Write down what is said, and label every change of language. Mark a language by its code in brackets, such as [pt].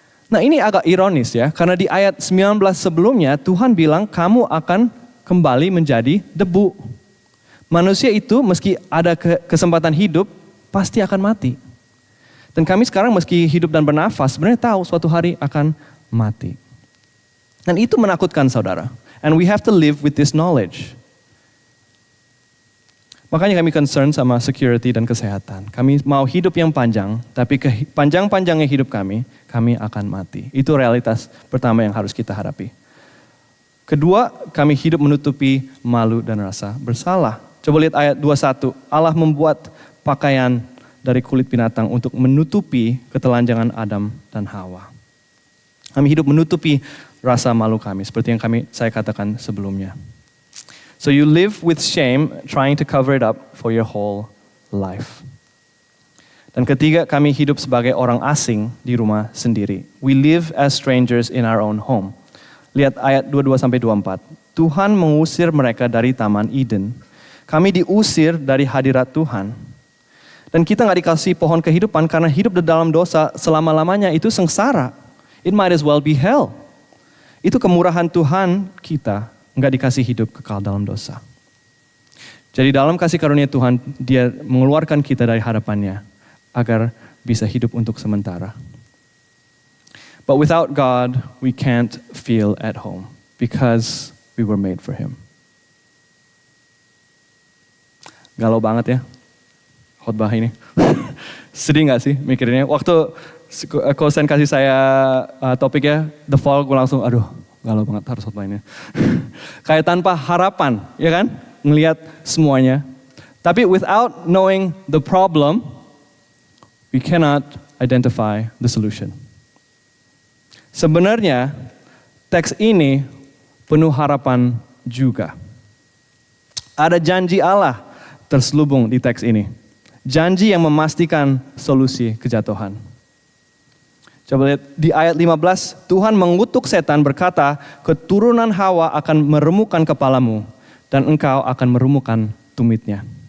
[id] Nah ini agak ironis ya, karena di ayat 19 sebelumnya Tuhan bilang kamu akan kembali menjadi debu. Manusia itu meski ada kesempatan hidup, pasti akan mati. Dan kami sekarang meski hidup dan bernafas, sebenarnya tahu suatu hari akan mati. Dan itu menakutkan saudara. [en] And we have to live with this knowledge. [id] Makanya kami concern sama security dan kesehatan. Kami mau hidup yang panjang, tapi panjang-panjangnya hidup kami akan mati. Itu realitas pertama yang harus kita hadapi. Kedua, kami hidup menutupi malu dan rasa bersalah. Coba lihat ayat 21. Allah membuat pakaian dari kulit binatang untuk menutupi ketelanjangan Adam dan Hawa. Kami hidup menutupi rasa malu kami, seperti yang saya katakan sebelumnya. [en] So you live with shame, trying to cover it up for your whole life. [id] Dan ketiga, kami hidup sebagai orang asing di rumah sendiri. [en] We live as strangers in our own home. [id] Lihat ayat 22-24. Tuhan mengusir mereka dari Taman Eden. Kami diusir dari hadirat Tuhan. Dan kita gak dikasih pohon kehidupan karena hidup di dalam dosa selama-lamanya itu sengsara. [en] It might as well be hell. [id] Itu kemurahan Tuhan kita. Enggak dikasih hidup kekal dalam dosa. Jadi dalam kasih karunia Tuhan, Dia mengeluarkan kita dari hadapannya agar bisa hidup untuk sementara. [en] But without God, we can't feel at home because we were made for Him. [id] Galau banget ya khotbah ini. Sedih gak sih mikirinnya? Waktu Kosen kasih saya topiknya The Fall, gue langsung galau banget harus khotbahinnya. Kayak tanpa harapan, ya kan? Ngelihat semuanya. Tapi [en] without knowing the problem, we cannot identify the solution. [id] Sebenarnya teks ini penuh harapan juga. Ada janji Allah terselubung di teks ini. Janji yang memastikan solusi kejatuhan. Coba lihat di ayat 15, Tuhan mengutuk setan berkata, keturunan Hawa akan meremukkan kepalamu dan engkau akan meremukkan tumitnya.